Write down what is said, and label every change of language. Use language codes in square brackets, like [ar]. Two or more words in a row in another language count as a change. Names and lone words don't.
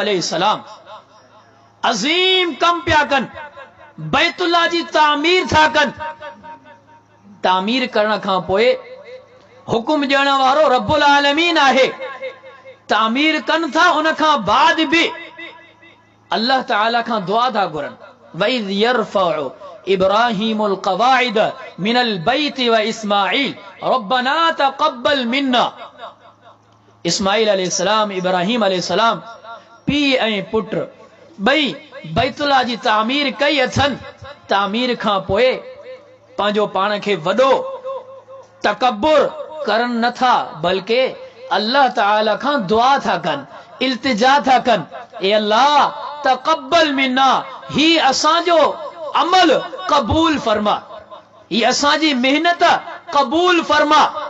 [sd] इब्राहिम अलैहिस्सलाम अज़ीम कम पिया कन, बैतुल्लाह जी तामीर था कन। तामीर करण खां पोइ हुकुम ॾियण वारो [ar] ربّ العالمين [sd] आहे। तामीर कन था, उन खां बाद भी अल्लाह ताला खां दुआ था घुरन। [ar] وإذ يرفع إبراهيم القواعد من البيت وإسماعيل ربنا تقبل منا. [sd] इस्माईल अलैहिस्सलाम, इब्राहीम अलैहिस्सलाम पीउ ऐं पुट ॿई बैतुल्लाह जी तामीर कई अथनि। तामीर खां पोइ पंहिंजो पाण खे वॾो तकब्बुर करन नथा, बल्कि अल्लाह ताला खां दुआ था कन, इल्तिजा था कन, ए अल्लाह [ar] تقبل منا, [sd] ही असांजो अमल कबूल फरमा, ही असांजी मेहनत कबूल फरमा।